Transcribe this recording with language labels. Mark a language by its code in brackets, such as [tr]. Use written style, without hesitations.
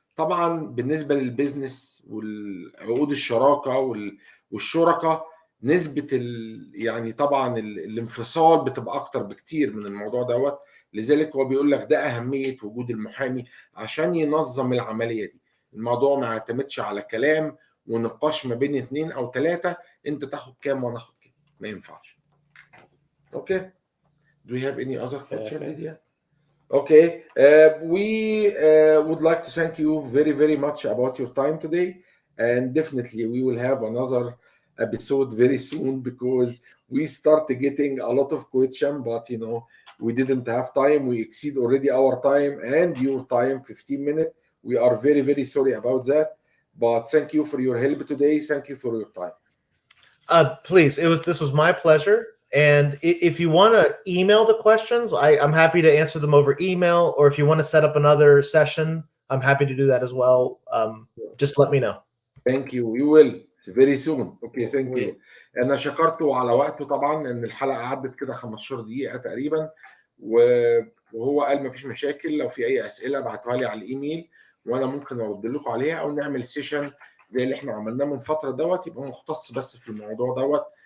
[ar] طبعا بالنسبه للبيزنس والعقود الشراكه والشركاء نسبه يعني طبعا الانفصال بتبقى اكتر بكتير من الموضوع دوت. لذلك هو بيقول لك ده اهميه وجود المحامي عشان ينظم العمليه دي. الموضوع ما يعتمدش على كلام ونقاش ما بين 2 أو 3 انت تاخد كام وانا اخد كام، ما ينفعش. اوكي. [en] Do we have any other question, Lydia? Okay, we would like to thank you very, very much about your time today, and definitely we will have another episode very soon because we start getting a lot of questions, but you know we didn't have time. We exceed already our time and your time, 15 minutes. We are very, very sorry about that, but thank you for your help today. Thank you for your time. Please, this was my pleasure. And if you want to email the questions, I'm happy to answer them over email. Or if you want to set up another session, I'm happy to do that as well. Just let me know. Thank you. We will very soon. Okay, thank you. [ar] أنا شكرته على وقته طبعا، لأن الحلقة عدت كده 15 دقيقة تقريبا، وهو قال مفيش مشاكل، لو في أي أسئلة ابعتوها لي على الإيميل وأنا ممكن أرد لكم عليها، أو نعمل سيشن زي اللي إحنا عملناه من فترة دوت يبقى مختص بس في الموضوع دوت.